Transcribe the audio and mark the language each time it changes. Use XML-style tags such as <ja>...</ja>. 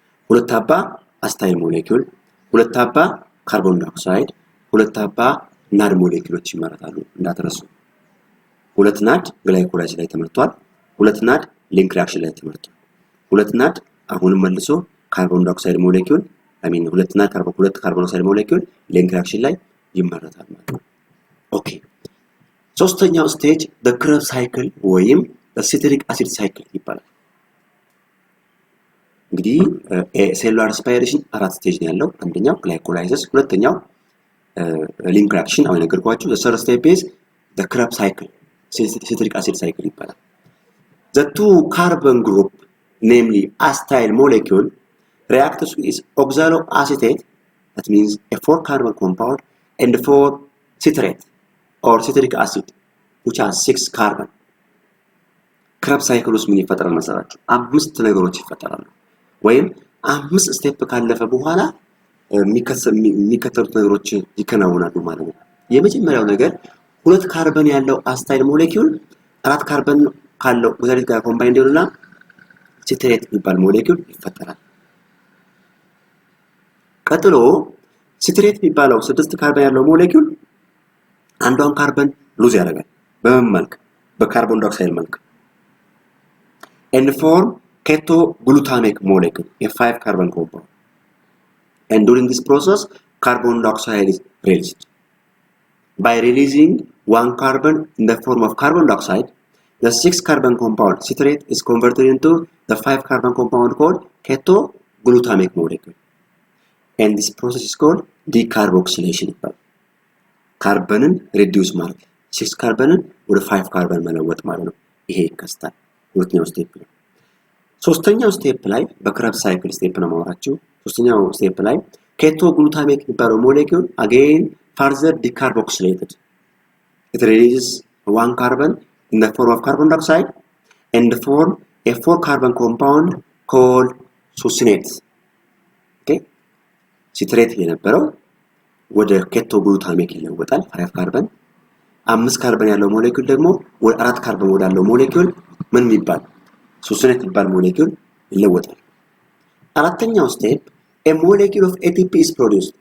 <am>2 አባ አሲታይል ሞሌኪውል፣ 2 አባ ካርቦን ዳይኦክሳይድ፣ 2 አባ NAD ሞሌኪውሎች ይመረታሉ። እንዳትረሱ። 2 NAD ግላይኮላይሲስ ላይ ተመርቷል። 2 NAD ሊንክ ሪአክሽን ላይ ተመርቷል። 2 NAD አሁንም መልሶ ካርቦን ዳይኦክሳይድ ሞሌኪውል 2 NAD ካርቦን ዳይኦክሳይድ ሞሌኪውል ሊንክ ሪአክሽን ላይ ይመረታል ማለት ነው። ኦኬ ሶስተኛው ስቴጅ</am> <en>the Krebs cycle</en> <am>ወይም ሲትሪክ አሲድ ሳይክል ይባላል። እንግዲህ ሴሉላር ሬስፓይሬሽን 4 ስቴጅ ነው ያለው። አንደኛው ግላይኮላይሲስ፣ ሁለተኛው ሊንክ ሪአክሽን አሁን ነገርኳችሁ።</am> <en>the third step is the Krebs cycle, citric acid cycle</en> <am>ይባላል።</am> <en>the two carbon group namely acetyl molecule reacts with oxaloacetate, that means a 4 carbon compound, and 4 citrate or citric acid which has 6 carbon.</en> <am>Krebs cycle ውስጥ ምን ይፈጠራል መሰላችሁ? 5 ነገሮች ይፈጠራሉ። ወይም 5 ስቴፕ ካለፈ በኋላ የሚከተሉት ነገሮች ይከናወናሉ ማለት ነው። የመጀመሪያው ነገር 2 ካርበን ያለው አሲታይል ሞሌኪዩል 4 ካርበን ካለው ኦክሳይድ ጋር ኮምባይንድ ይሆንና ሲትሬት የሚባል ሞሌኪዩል ይፈጠራል። ቀጥሎ ሲትሬት የሚባለው 6 ካርበን ያለው ሞሌኪዩል አንዷን ካርበን ሉዝ ያደርጋል። በምን መልክ? በካርቦን ዳይኦክሳይድ መልክ</am> <en>and form keto glutamic molecule, a 5 carbon compound. And during this process, carbon dioxide is released. By releasing 1 carbon in the form of carbon dioxide, the 6 carbon compound citrate is converted into the 5 carbon compound called keto glutamic molecule. And this process is called decarboxylation.</en> <am>Carbon reduce ማለት 6 carbon ወደ 5 carbon መለወጥ ማለት ነው። ይሄ ይከስታል። ሁለተኛው ስቴፕ ነው። ሶስተኛው ስቴፕ ላይ በክረብስ ሳይክል ስቴፕ ነው ማወራችሁ። ሶስተኛው ስቴፕ ላይ ኬቶ ግሉታሜት የሚባለው ሞሌኪዩል</am> <en>again further decarboxylated. It releases 1 carbon in the form of carbon dioxide and form a 4 carbon compound called succinate. Okay?</en> <am>ሲትሬት የነበረው ወደ ኬቶ ግሉታሜት ይለወጣል 5 ካርበን። 5 ካርበን ያለው ሞሌኪዩል ደግሞ ወደ 4 ካርበን ወዳለው ሞሌኪዩል ምን የሚባል succinate የሚባል ሞሌኪዩል ይለወጣል። አራተኛው ስቴፕ</am> <en>a molecule of ATP is produced.</en>